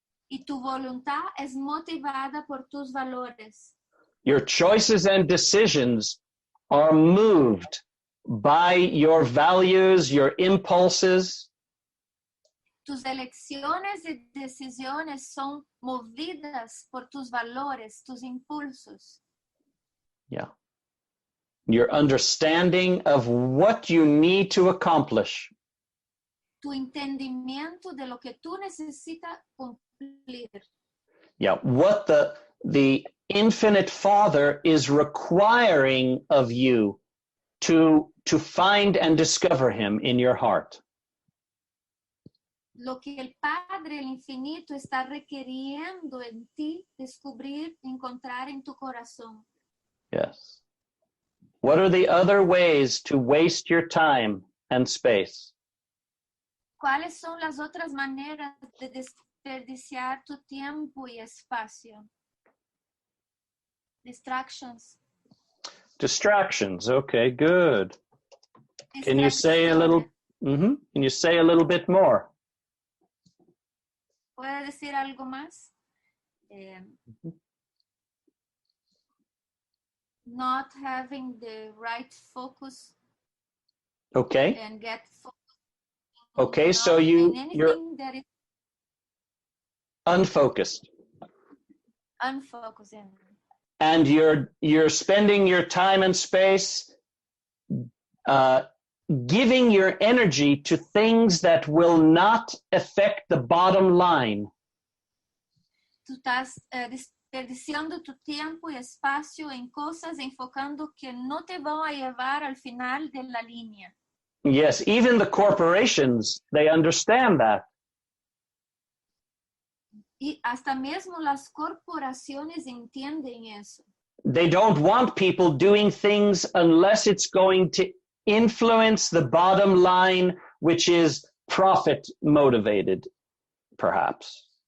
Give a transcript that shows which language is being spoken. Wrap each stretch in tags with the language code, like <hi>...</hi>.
<es>Y tu voluntad es motivada por tus valores.</es> <en>Your choices and decisions are moved by your values, your impulses.</en> <es>Tus elecciones y decisiones son movidas por tus valores, tus impulsos.</es> <en>Yeah. Your understanding of what you need to accomplish.</en> <es>Tu entendimiento de lo que tú necesitas cumplir.</es> <en>Yeah, what the infinite Father is requiring of you to find and discover him in your heart.</en> <es>Lo que el Padre, el infinito, está requiriendo en ti descubrir, encontrar en tu corazón.</es> <en>Yes. What are the other ways to waste your time and space?</en> <es>¿Cuáles son las otras maneras de desperdiciar tu tiempo y espacio?</es> <en>Distractions. Distractions. Okay, good. Can you say a little? Can you say a little bit more?</en> <es>¿Puede decir algo más?</es> <en>Not having the right focus. Okay. And get focused. Okay, so you're that is unfocused. unfocused. And you're spending your time and space giving your energy to things that will not affect the bottom line.</en> <es>Tú estás desperdiciando tu tiempo y espacio en cosas enfocando que no te van a llevar al final de la línea.</es> <en>Yes, even the corporations, they understand that.</en> <es>Y hasta mesmo las corporaciones entienden eso.</es> <en>They don't want people doing things unless it's going to influence the bottom line, which is profit motivated, perhaps.</en>